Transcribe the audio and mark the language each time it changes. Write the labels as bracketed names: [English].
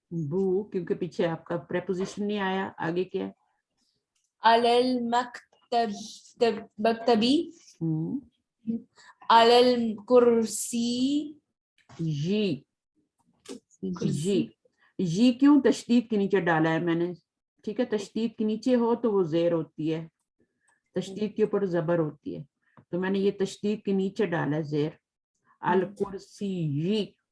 [Urdu] بو, کیونکہ پیچھے آپ کا پریپوزیشن نہیں آیا. آگے کیا ہے, [Arabic] على المكتب مكتبي على الكرسي. [Urdu] جی جی جی کیوں تشدید کے نیچے ڈالا ہے میں نے. ٹھیک ہے, تشدید کے نیچے ہو تو وہ زیر ہوتی ہے, تشدید کے اوپر زبر ہوتی ہے. تو میں نے یہ تشدید کے نیچے ڈالا زیر الکرسی.